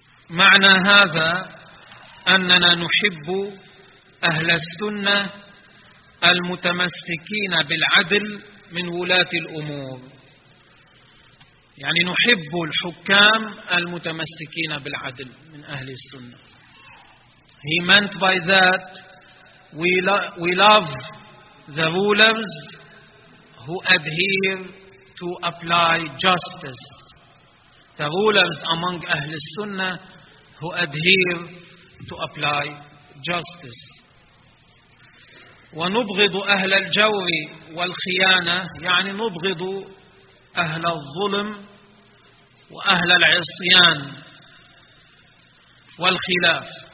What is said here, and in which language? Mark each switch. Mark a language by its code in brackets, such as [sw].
[ar] معنى هذا أننا نحب أهل السنة المتمسكين بالعدل من ولاة الأمور. يعني نحب الحكام المتمسكين بالعدل من أهل السنة. [en] He meant by that, we love the rulers who adhere to apply justice. The rulers among أهل السنة who adhere to apply justice. [ar] ونبغض أهل الجور والخيانة, يعني نبغض أهل الظلم وأهل العصيان والخلاف.